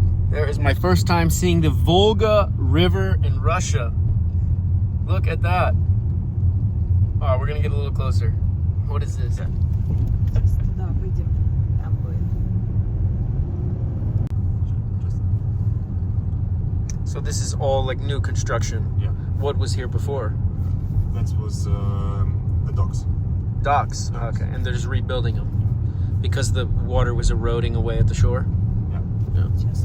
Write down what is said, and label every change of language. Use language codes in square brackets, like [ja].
[en] There is my first time seeing the Volga River in Russia. Look at that. Oh, we're gonna get a little closer. What is this? [ru] Сейчас туда выйдем, там будет. [en] So this is all like new construction. Yeah. What was here before? That was the docks. Docks. Okay, and they're just rebuilding them because the water was eroding away at the shore. Yeah. [ru] Сейчас